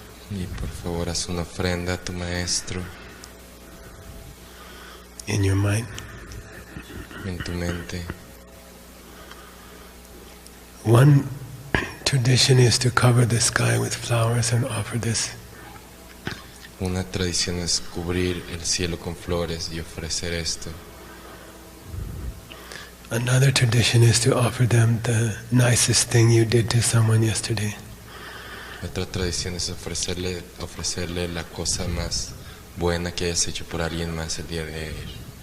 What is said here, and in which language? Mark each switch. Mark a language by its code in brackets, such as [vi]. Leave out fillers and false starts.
[es] Y por favor haz una ofrenda a tu maestro [en] In your mind. [es] en tu mente. [en] One tradition is to cover the sky with flowers and offer this. [es] Una tradición es cubrir el cielo con flores y ofrecer esto. [en] Another tradition is to offer them the nicest thing you did to someone yesterday. [es] Otra tradición es ofrecerle la cosa más buena que hayas hecho por alguien más el día de ayer.